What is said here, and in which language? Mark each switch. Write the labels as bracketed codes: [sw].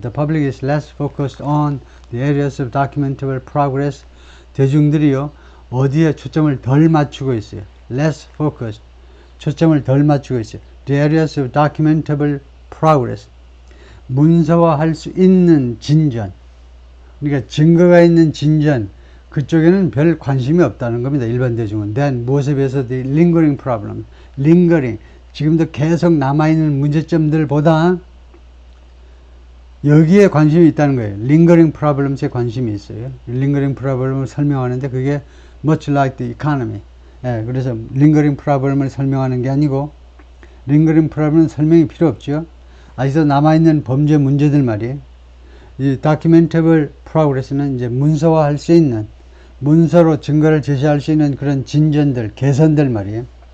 [en] The public is less focused on the areas of documentable progress. [ko] 대중들이요, 어디에 초점을 덜 맞추고 있어요. [en] less focused. [ko] 초점을 덜 맞추고 있어요. [en] The areas of documentable progress. [ko] 문서화할 수 있는 진전. 그러니까 증거가 있는 진전. 그쪽에는 별 관심이 없다는 겁니다. 일반 대중은. [en] Then [ko] 무엇에 비해서 [en] the lingering problem. lingering. [ko] 지금도 계속 남아있는 문제점들보다 여기에 관심이 있다는 거예요. [en] lingering problems [ko] 에 관심이 있어요. [en] lingering problem [ko] 을 설명하는데 그게 [en] much like the economy. [ko] 그래서 lingering problem을 설명하는 게 아니고, lingering problem은 설명이 필요 없죠. 아직도 남아있는 범죄 문제들 말이에요. 이 [en] documentable progress [ko] 는 이제 문서화할 수 있는, 문서로 증거를 제시할 수 있는 그런 진전들, 개선들 말이에요.